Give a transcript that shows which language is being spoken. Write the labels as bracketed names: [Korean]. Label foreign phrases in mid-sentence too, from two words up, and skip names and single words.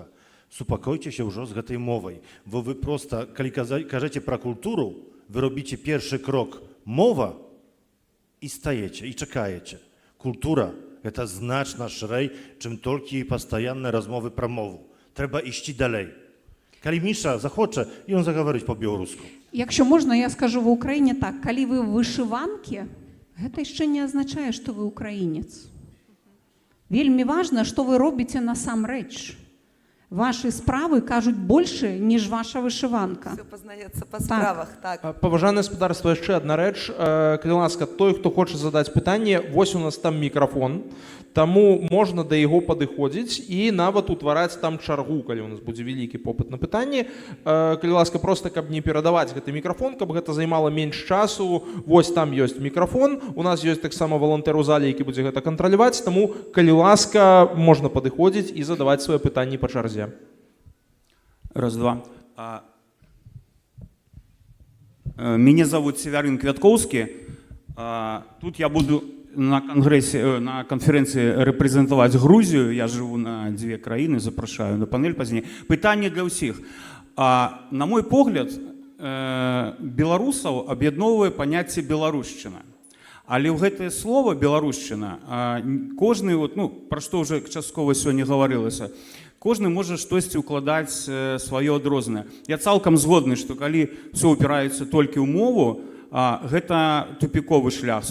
[Belarusian] Супакойцеся ўжо з гэтай мовай, бо вы проста, калі кажаце пра культуру, вы робіце першы крок мова і стаеце, і чакаеце. Культура – гэта значна шырэй, чым толькі пастаянныя размовы пра мову. Трэба ісці далей. Калі Міша захоча, і ён загаварыць па-беларуску. [Ukrainian] Якщо можна, я скажу в Україні так. Калі ви в вишиванці, [Belarusian] гэта яшчэ не азначае, што вы украінец. Вельмі важна, што вы робіце насамрэч. [Ukrainian] Ваши справы кажуць больше, ніж ваша вышиванка. [Belarusian] Все познаецца па справах, так. Паважанае гаспадарства, яшчэ адна рэч. Калі ласка, той, хто хоча задаць пытанне, вось у нас там мікрафон, таму можна да яго падыходзіць і нават утвараць там чаргу, калі у нас будзе вялікі попыт на пытанне. Калі ласка, проста каб не перадаваць гэты мікрафон, каб гэта займала менш часу, вось там ёсць мікрафон, у нас ёсць таксама валантэр у зале, які будзе гэта кантраляваць, таму калі ласка, можна падыходзіць і задаваць свае пытанні па чарзе. Раз, два. [Russian] Меня зовут Северин Квятковский. Тут я буду на конференции репрезентовать Грузию. [Ukrainian] Я живу на 2 країни, запрошую на панель позднее. Питання для всіх. [Belarusian] На мой погляд, беларусаў аб'ядноўвае паняцце беларушчына. Але ў гэтае слово беларушчына кожны, пра што ўжо часткова сёння гаварылася, кожны можа штосьці ўкладаць сваё адрознае. Я цалкам згодны, што калі ўсё ўпіраецца толькі ў мову, гэта тупіковы шлях.